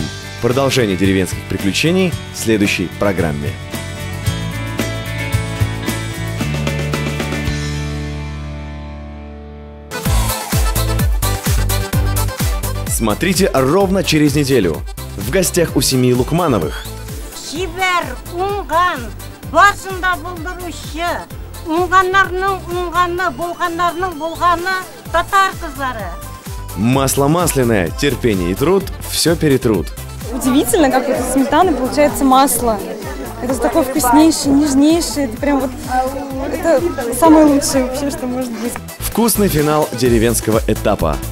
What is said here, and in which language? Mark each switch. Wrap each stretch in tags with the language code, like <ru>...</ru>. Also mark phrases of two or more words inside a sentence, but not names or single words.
<ru>Продолжение деревенских приключений в следующей программе. Смотрите ровно через неделю. В гостях у семьи Лукмановых.</ru> <tt>Шибер, унган, басында булдыручы, унганнарның унганы, булганнарның булганы татар кызлары.</tt> <ru>Масло масляное, терпение и труд – все перетрут. Удивительно, как вот из сметаны получается масло. Это такое вкуснейшее, нежнейшее. Это прям вот, это самое лучшее вообще, что может быть. Вкусный финал деревенского этапа.</ru>